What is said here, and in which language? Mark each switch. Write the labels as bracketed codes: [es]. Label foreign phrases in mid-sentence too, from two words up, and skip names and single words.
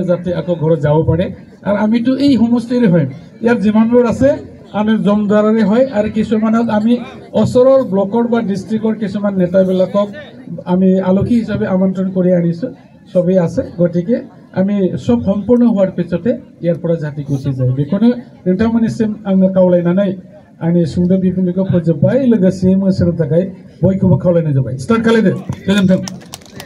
[as] যাতে আকৌ ঘৰত যাব পাৰে আৰু আমিতো এই সমষ্টিৰে হয় ইয়াৰ যিমানবোৰ আছে আমি জমদাৰৰে হয় আৰু কিছুমানক আমি ওচৰৰ ব্লকৰ বা ডিষ্ট্ৰিক্টৰ কিছুমান নেতাবিলাকক আমি আলহী হিচাপে আমন্ত্ৰণ কৰি আনিছোঁ সবেই আছে গতিকে আমি সব সম্পূৰ্ণ হোৱাৰ পিছতে ইয়াৰ পৰা যাতে গুচি যায় [brx] बेखौनो नोंथांमोननिसिम आङो खावलायनानै आंनि सुंद' बिबुंथिखौ फोजोबबाय लोगोसे मोसानो थाखाय बयखौबो खावलायनाय जाबाय स्टार्ट खालायदो गोजोन्थों